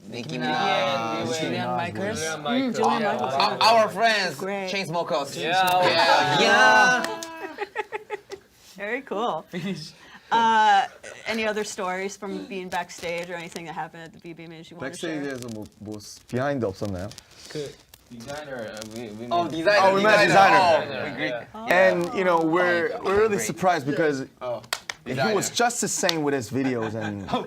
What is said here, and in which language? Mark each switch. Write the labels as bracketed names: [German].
[English] Minaj, Minaj. Julian Michaels. Julian Michaels. Our friends, Great. Chainsmokers. Yeah. Very cool. Any other stories from being backstage or anything that happened at the BB Music you want to share? [Korean] 백스테이지에서 뭐 비하인드 없었나요? [English] Designer. We Designer. Oh, we met designer. We agree. And you know we're really surprised because he was just the same with his videos and